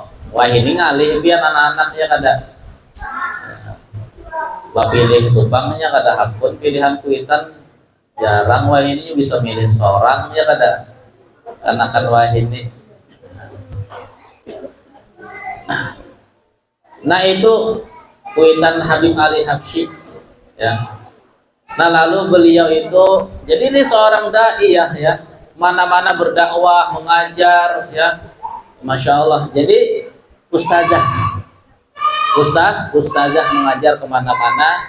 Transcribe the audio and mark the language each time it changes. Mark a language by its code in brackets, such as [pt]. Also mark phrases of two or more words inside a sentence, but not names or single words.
[bjn] Wah, ini ngalih biar anak-anaknya kada pilih tumpangnya kada hakun pilihan kuitan jarang. Wah, ini bisa milih seorang ya kada anakan wah ini. [id] Nah, itu kuitan Habib Ali Habsyi ya. Nah, lalu beliau itu jadi ini seorang dai ya mana-mana berdakwah, mengajar ya, [ar] Masya Allah. [id] Jadi ustazah mengajar kemana-mana.